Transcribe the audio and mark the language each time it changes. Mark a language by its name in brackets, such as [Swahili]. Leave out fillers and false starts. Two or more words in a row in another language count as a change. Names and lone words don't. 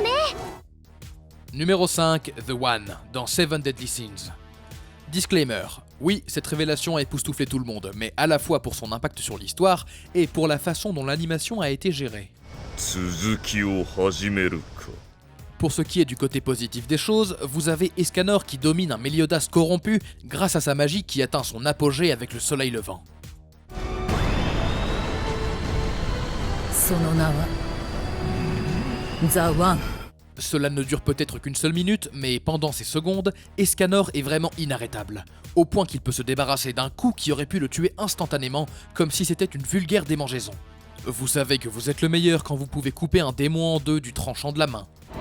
[French] Numéro 5, The One, dans Seven Deadly Sins. Disclaimer, Oui, cette révélation a époustouflé tout le monde, mais à la fois pour son impact sur l'histoire et pour la façon dont l'animation a été gérée. [Japanese] 続きを始めるか。 [French] Pour ce qui est du côté positif des choses, vous avez Escanor qui domine un Meliodas corrompu grâce à sa magie qui atteint son apogée avec le soleil levant. [Japanese] その名はザ・ワン。 [French] Cela ne dure peut-être qu'une seule minute, mais pendant ces secondes, Escanor est vraiment inarrêtable, au point qu'il peut se débarrasser d'un coup qui aurait pu le tuer instantanément, comme si c'était une vulgaire démangeaison. Vous savez que vous êtes le meilleur quand vous pouvez couper un démon en deux du tranchant de la main.